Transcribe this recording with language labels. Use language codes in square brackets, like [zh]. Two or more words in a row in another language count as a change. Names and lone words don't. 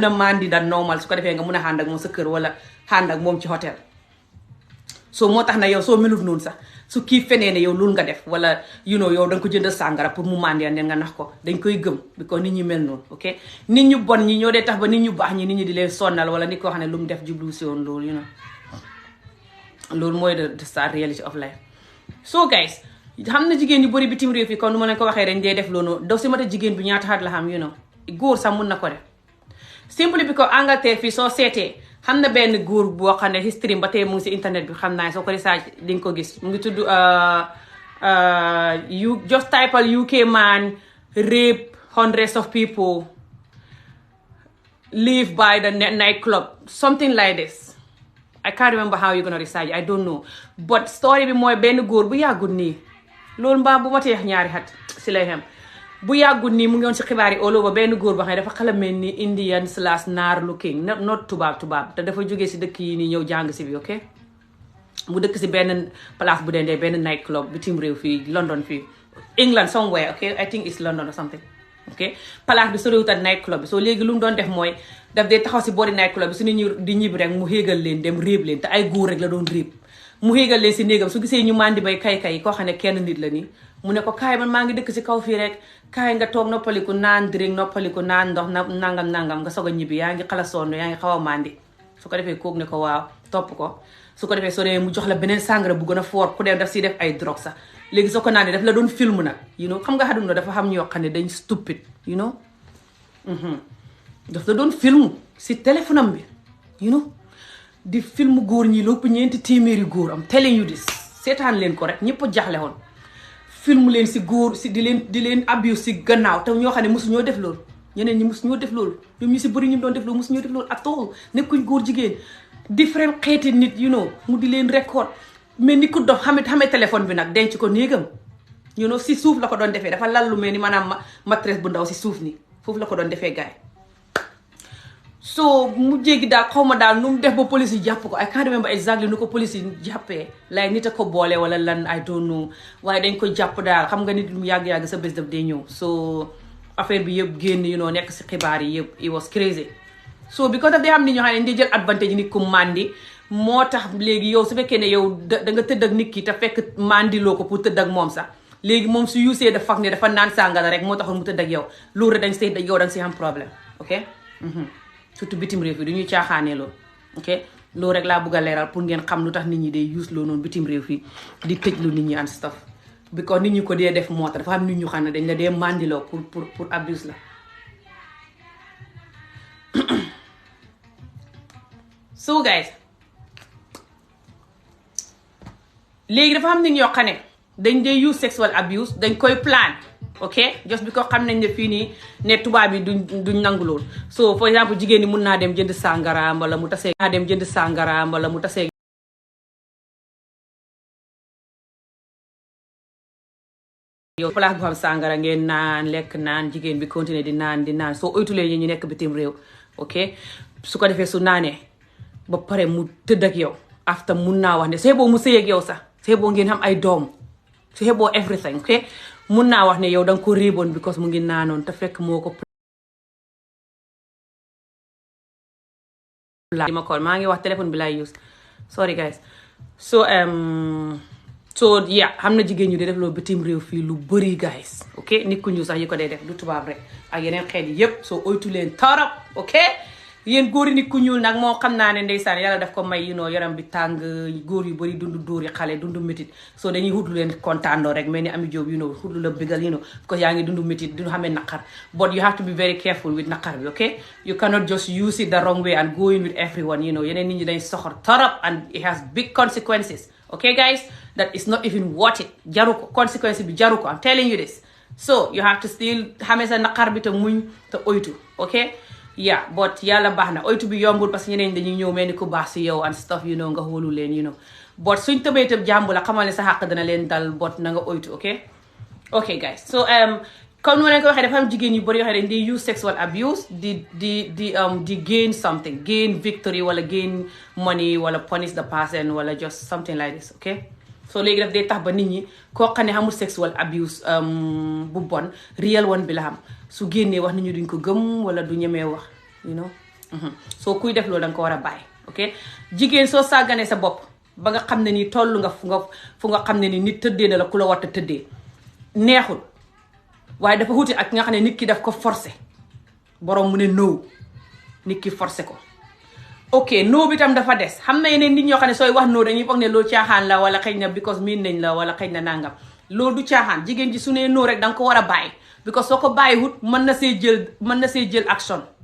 [wo] a mandi da normal su ko defee nga mun a ànd ak moom sa kër wala ànd ak moom ci hôtel so moo tax na yow soo melut noonu sax su kii fenee ne yow loolu nga def wala yow da nga ko jënd sàngara pour mu màndee ne nga nax ko dañ koy gëm bi ko nit ñi mel noonu ok nit ñu bon ñi ñoo dee tax ba nit ñu baax ñi nit ñi di leen sonnal wala nit koo xam ne lu mu def jublu si woon loolu loolu mooy [en] the sad reality of life so guys [wo] xam na jigéen yu bëri bitim réew fii comme nu ma leen ko waxee dañ dee def loolu doo si mata jigéen bi ñaata xat la xam góor sax mun na ko def simple bi ko Angleterre fii soo seetee xam na benn góor boo xam ne history ba tey mu ngi si internet bi xam naa soo ko research di nga ko gis mu ngi tudd [en] just typal UK man rape hundreds of people live by the night club something like this I can't remember how you're gonna research I don't know [wo] but story bi mooy benn góor bu yàggul nii loolu mbaa bu ma teex ñaari xat si lay xem bu yàggul nii mu ngi woon si xibaar yi [en] all over [wo] benn góor ba xam ne dafa xala mel ni Indian / naar [en] looking not [wo] tubaab te dafa jógee si dëkk yi nii ñëw jàng si bi ok mu dëkk si benn place bu dendee benn [en] night club [wo] bitim réew fii London fii England [en] somewhere ok I think it's London or something [wo] ok place bi soriwut ak [en] night club [wo] bi soo léegi lu mu doon def mooy daf dee taxaw si boori [en] night club [wo] bi su nit ñi di ñibbi rek mu xéegal leen dem réeb leen te ay góor rek la doon réeb mu xéegal leen si néegam su gisee ñu mandi bay kay koo xam ne kenn nit la nii mu ne ko kaay man maa ngi dëkk si kaw fii rek kaay nga toog noppaliku naan drink noppaliku naan ndox nangam nga soog a ñibbi yaa ngi xala sonn yaa ngi xaw a mandi su ko defee kook ne ko waaw topp ko su ko defee soo demee mu jox la beneen sàngara bu gën a fort ku dem daf si def ay drogue sax léegi soo ko naanee daf la doon film nag xam nga xaduna dafa xam ñoo xam ne dañ stupid daf la doon film si téléphone am bi di film góor ñi lépp 400 góor [en] am telling you this [wo] seetaan leen ko rek ñëpp jaxle woon film leen si góor si di leen abuse si gannaaw te ñoo xam ne mosu ñoo def loolu ñeneen ñi mosu ñoo def loolu ñoom ñu si bëri ñu doon def loolu mosu ñoo def loolu [en] at all [wo] nekkuñ góor jigéen different xeeti nit mu di leen record mais ni ku dox xame téléphone bi nag denc ko néegam si suuf la ko doon defee dafa lal lu mel ni maanaam maîtresse bu ndaw si suuf ni foofu la ko doon defee gaay so mu jéggi daal xaw ma daal nu mu def ba police yi jàpp ko [en] I can't remember exactly [wo] nu ko police yi jàppee like nit a ko boole wala lan [en] I don't know [wo] waaye dañ ko jàpp daal xam nga nit mu yàgg-yàgg sa bés daf day ñëw so affaire bi yëpp génn nekk si xibaar yi yëpp it [en] was crazy so because [wo] daf day xam nit ñoo xam ne di jël advantage nit ku mandi moo tax léegi yow su fekkee ne yow da nga tëdd ak nit ki te fekk mandiloo ko pour tëdd ak moom sax léegi moom su usee da fak ne dafa naan sàngara rek moo taxoon mu tëdd ak yow loolu rek dañ say yow da nga si am problème ok surtout bitim réew fi du ñuy caaxaanee loolu ok loolu rek laa bëgg a leeral pour ngeen xam lu tax nit ñi day use loo noonu bitim réew fii di tëj lu nit ñi [en] and stuff because [wo] nit ñi ko dee def moo tax dafa am nit ñu xam ne dañ la dee mandiloo pour abuse la [en] so guys [wo] léegi dafa am nit ñoo xam ne dañ dee use [en] sexual abuse [wo] dañ koy plan ok just bi ko xam nañ ne fii nii ne tubaab yi duñ nangu lool so for exemple jigéen ñi mun naa dem jënd sàngara wala mu tasee mu tasee yow place bu xam sàngara ngeen naan lekk naan jigéen bi continuer di naan soo oytulee ñi ñu nekk bitim réew ok su ko defee su naanee ba pare mu tëdd ak yow after mun naa wax ne su xeboo mu sëy ak yow sax su xeboo ngeen xam ay doom su xeboo everything ok mun naa wax ne yow danga ko réeboon because mu ngi naanoon te fekk moo ko ma call maa ngi wax téléphone bi laay use [en] sorry guys so yeah [wo] xam na jigéen ñu dee def loolu bitim réew fii lu bëri guys ok nit ku ñu sax yi ko dee def du tubaab rek ak yeneen xeet yi yépp soo oytu leen torop ok yéen góor yi nit ku ñuul nag moo xam naa ne ndeysaan yàlla daf ko may yaram bi tàng góor yu bëri dundu dóor yi xale dundu métit so dañuy xutlu leen kontaandoo rek mel ni Ami Jóob xutlu la bégal because yaa ngi dundu métit du xamee naqar but [en] you have to be very careful with [wo] naqar bi [en] ok you cannot just use it the wrong way and go in with everyone [wo] yeneen nit ñi dañ soxor torop [en] and it has big consequences ok guys that is not even worth it [wo] jaru ko consequence bi jaru ko [en] I'm telling you this so you have to still [wo] xamee sa naqar bi te muñ te oytu [en] ok yeah but [wo] yàlla baax na oytu bi yombul [fr] parce que [wo] ñeneen dañuy ñëw mel ni ku baax si yow [en] and stuff [wo] nga xoolu leen but suñ tëbee tëb jàmbu la xamal ne sa xàq dana leen dal but na nga oytu ok guys so comme nu ma leen ko waxee dafa am jigéen yu bëri yoo xam ne di use [en] sexual abuse [wo] di [en] gain something gain victory [wo] wala [en] gain money [wo] wala [en] punish the person [wo] wala [en] just something like this ok so [wo] léegi daf day tax ba nit ñi koo xam ne xamul [en] sexual abuse [wo] bu bon [en] real one [wo] bi la xam su génnee wax nit ñi duñ ko gëm wala du ñemee wax soo kuy def loolu da nga ko war a bàyyi ok jigéen soo sàgganee sa bopp ba nga xam ne nii toll nga fu nga xam ne ni nit tëddee na la ku la war a tëddee neexul waaye dafa wuti ak nga xam ne nit ki daf ko forcé borom mu ne no nit ki forcé ko ok no bi tam dafa des xam na yeneen nit ñoo xam ne sooy wax no dañuy foog ne loolu caaxaan la wala xëy na because miin nañ la wala xëy na nangam loolu du caaxaan jigéen ji su nee no rek da nga ko war a bàyyi because soo ko bàyyiwut mën na see jël action